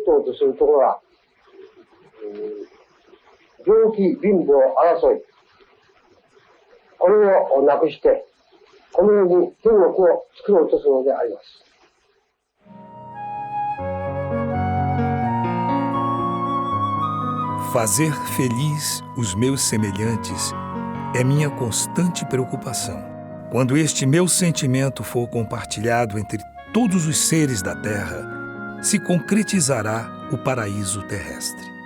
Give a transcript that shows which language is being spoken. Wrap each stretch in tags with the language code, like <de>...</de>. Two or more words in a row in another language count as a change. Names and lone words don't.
<ja>とするところは、病気、貧乏、争い、これをなくして、この世に天国を作ろうとするのであります。</ja> <pt>Fazer feliz os meus semelhantes é minha constante preocupação. Quando este meu sentimento for compartilhado entre todos os seres da Terra, se concretizará o paraíso terrestre.</pt>